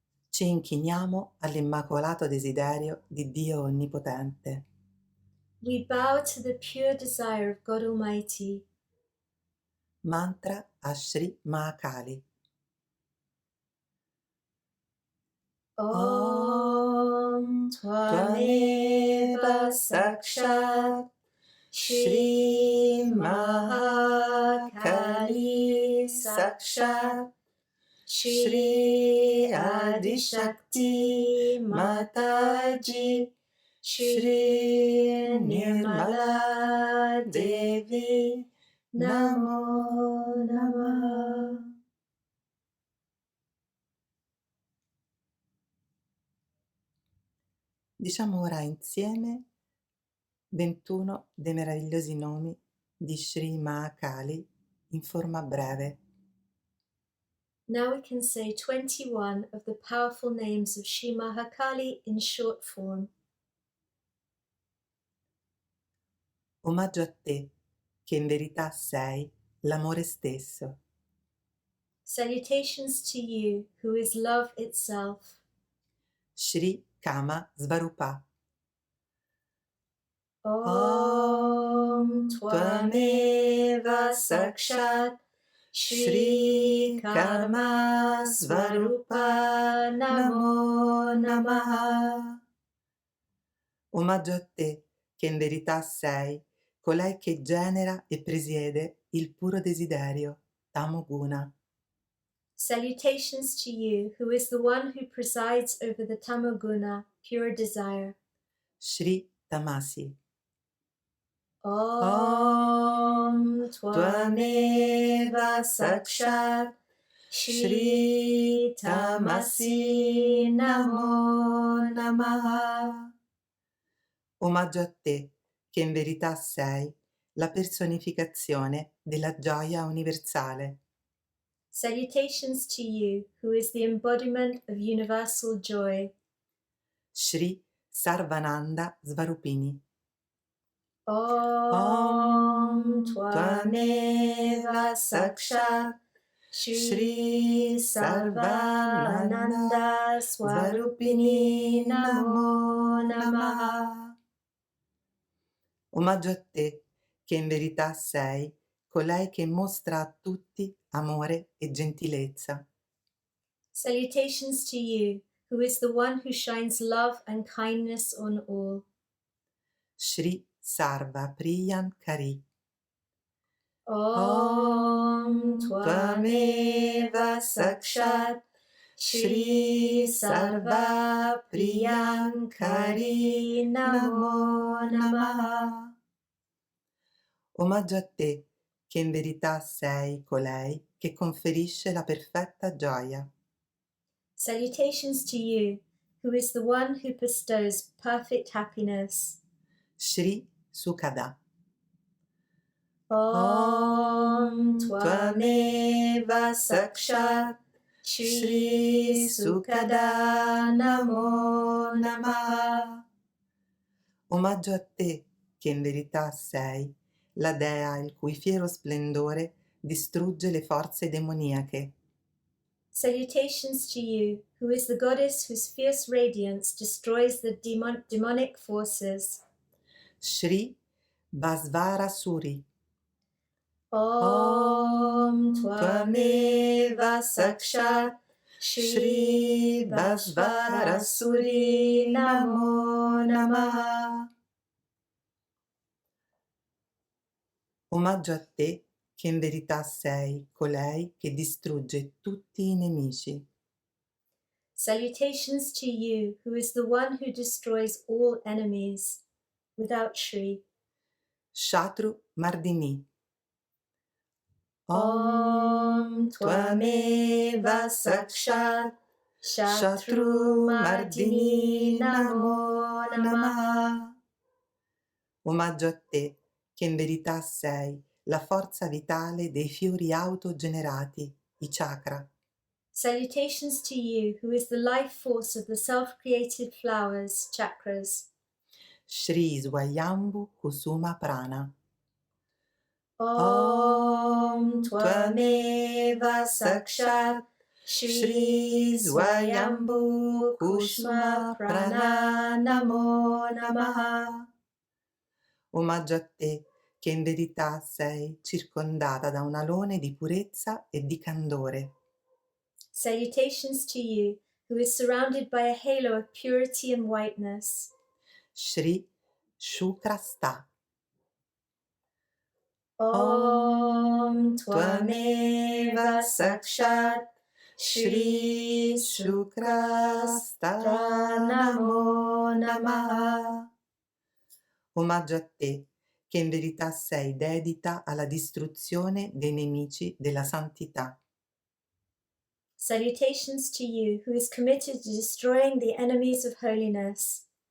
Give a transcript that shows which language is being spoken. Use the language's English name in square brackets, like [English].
[Italian] Ci inchiniamo all'immacolato desiderio di Dio Onnipotente. [English] We bow to the pure desire of God Almighty. [Italian] Mantra a Shri Mahakali. [Sanskrit] Om Tvameva Sakshat Shri Mahakali Sakshat Shri Adi Shakti Mataji Shri Nirmala Devi Namo Namaha. [Italian] Diciamo ora insieme 21 dei meravigliosi nomi di Shri Mahakali in forma breve. [English] Now we can say 21 of the powerful names of Shri Mahakali in short form. [Italian] Omaggio a te, che in verità sei l'amore stesso. [English] Salutations to you, who is love itself. [Sanskrit] Shri Kama Svarupa. Om Tvameva Sakshat Shri Kama Svarupa Namo Namaha. [Italian] Omaggio a te, che in verità sei colei che genera e presiede il puro desiderio, Tamoguna. [English] Salutations to you, who is the one who presides over the Tamoguna, pure desire. [Sanskrit] Shri Tamasi. Om Tvameva Sakshat Shri Tamasi Namo Namaha. [Italian] Omaggio a te, che in verità sei la personificazione della gioia universale. [English] Salutations to you, who is the embodiment of universal joy. [Sanskrit] Shri Sarvananda Svarupini. Om Tvameva Sakshat Shri Sarvananda Swarupini Namo Namaha. [Italian] Omaggio a te, che in verità sei colei che mostra a tutti amore e gentilezza. [English] Salutations to you, who is the one who shines love and kindness on all. [Sanskrit] Shri Sarva Priyan Kari. Om Tvameva Sakshat Shri Sarva Priyankari Namo Namaha. [Italian] Omaggio a te, che in verità sei colei che conferisce la perfetta gioia. [English] Salutations to you, who is the one who bestows perfect happiness. [Sanskrit] Shri Sukada. Om Tvameva Sakshat Shri Sukada Namo Namaha. [Italian] Omaggio a te, che in verità sei la dea il cui fiero splendore distrugge le forze demoniache. [English] Salutations to you, who is the goddess whose fierce radiance destroys the demonic forces. [Sanskrit] Shri Vasvarasuri. Om Tvameva Sakshat Shri Vasvarasuri Namo Namaha. [Italian] Omaggio a te, che in verità sei colei che distrugge tutti i nemici. [English] Salutations to you, who is the one who destroys all enemies. Without Shri. [Sanskrit] Shatru Mardini. Om Tvameva Sakshat Shatru Mardini Namo Namaha. [Italian] Omaggio a te, che in verità sei la forza vitale dei fiori autogenerati, i chakra. [English] Salutations to you, who is the life force of the self-created flowers, chakras. [Sanskrit] Shri Swayambhu Kusuma Prana. Om Tvameva Sakshat Shri Swayambhu Kusma Prana Namo Namaha. [Italian] Omaggio a te, che in verità sei circondata da un alone di purezza e di candore. [English] Salutations to you, who is surrounded by a halo of purity and whiteness. [Sanskrit] Shri Shukrasta. Om Tvameva Sakshat Shri Shukrasta Namo Namaha. [Italian] Omaggio a te, che in verità sei dedita alla distruzione dei nemici della santità. [English] Salutations to you, who is committed to destroying the enemies of holiness.